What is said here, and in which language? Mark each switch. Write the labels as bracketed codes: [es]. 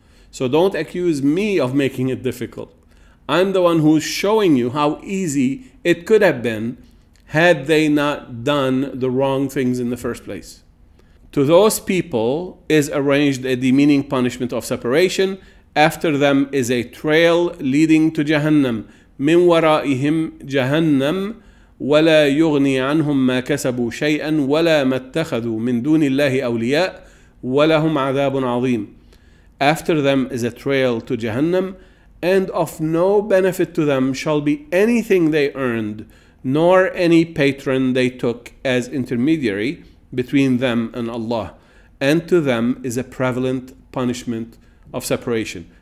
[en] So don't accuse me of making it difficult. I'm the one who's showing you how easy it could have been had they not done the wrong things in the first place. To those people is arranged a demeaning punishment of separation. After them is a trail leading to Jahannam. [ar] من ورائهم جهنم ولا يغني عنهم ما كسبوا شيئا ولا ما اتخذوا من دون الله أولياء ولهم عذاب عظيم. [en] After them is a trail to Jahannam, and of no benefit to them shall be anything they earned, nor any patron they took as intermediary between them and Allah. And to them is a prevalent punishment of separation.